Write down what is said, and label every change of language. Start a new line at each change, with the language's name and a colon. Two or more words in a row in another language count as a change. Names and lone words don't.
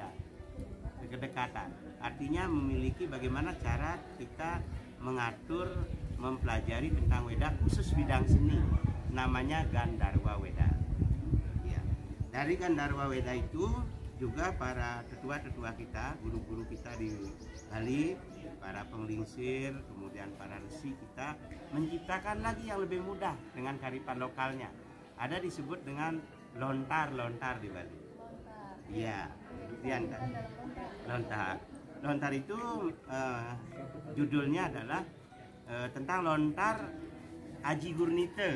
Indonesian: Kedekatan artinya memiliki bagaimana cara kita mengatur, mempelajari tentang Weda, khusus bidang seni, namanya Gandharwa Weda. Ya. Dari Gandharwa Weda itu juga para tetua-tetua kita, guru-guru kita di Bali, para penglingsir, kemudian para resi kita menciptakan lagi yang lebih mudah dengan kearifan lokalnya. Ada disebut dengan lontar-lontar di Bali. Iya, lontar. Lontar itu judulnya adalah tentang lontar Aji Gurnita.